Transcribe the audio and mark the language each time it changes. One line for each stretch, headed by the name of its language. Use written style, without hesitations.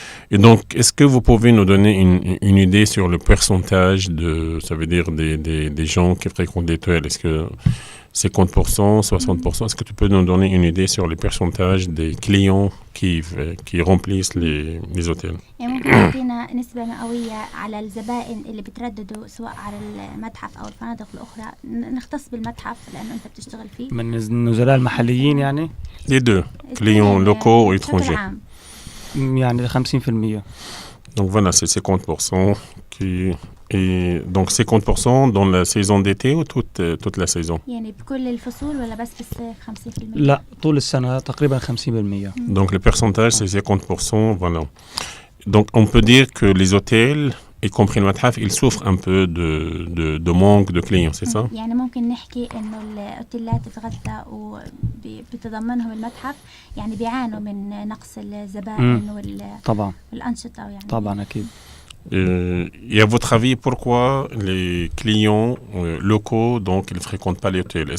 French: Et donc, est-ce que vous pouvez nous donner une idée sur le pourcentage ça veut dire des gens qui fréquentent l'hôtel? Est-ce que 50%, 60%? Est-ce que tu peux nous donner une idée sur les pourcentages des clients qui remplissent les hôtels?
Arabic: يعني ممكن تعطينا نسبة مئوية على الزبائن اللي بترددوا سواء على المتحف أو الفنادق الأخرى، نختص بالمتحف لأنه أنت بتشتغل فيه. من النزلاء المحليين يعني؟
French: Les deux, clients locaux ou étrangers.
Arabic: يعني 50%.
French: Donc voilà, c'est 50% Et donc 50% dans la saison d'été ou toute la saison?
Arabic: يعني بكل الفصول ولا بس بالصيف 50%؟ لا، طول السنة تقريبا 50%.
French: Donc le pourcentage c'est 50%, voilà. Donc on peut dire que les hôtels y compris le Mathaf, il souffre un peu de manque de clients, c'est ça?
Arabic: يعني ممكن نحكي إنه الأوتيلات تتغذى وبتضمنهم المتحف يعني بيعانوا من نقص الزبائن طبعا والأنشطة يعني. طبعا أكيد.
French: Et à votre avis, pourquoi les clients locaux, donc, ils ne fréquentent pas les hôtels?